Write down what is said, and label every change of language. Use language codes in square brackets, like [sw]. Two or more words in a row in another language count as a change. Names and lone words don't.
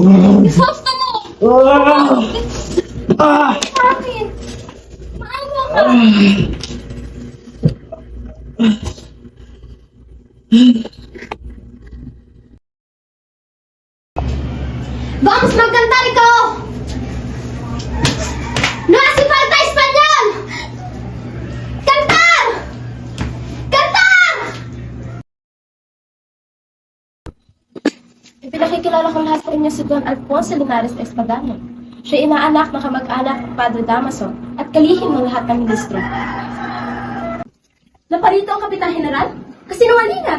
[tl] Basta mo! Bakit? Maawa ka! Vamos magkantar ikaw! [es] No hace falta español! Cantar! Cantar! [tl] Ipinakikilala ko lahat sa inyo si Don Alfonso Linares Espadanya. Siya inaanak na kamag-anak ng Padre Damaso at kalihim ng lahat ng ministro. Naparito ang Kapitan General? Kasinungalingan!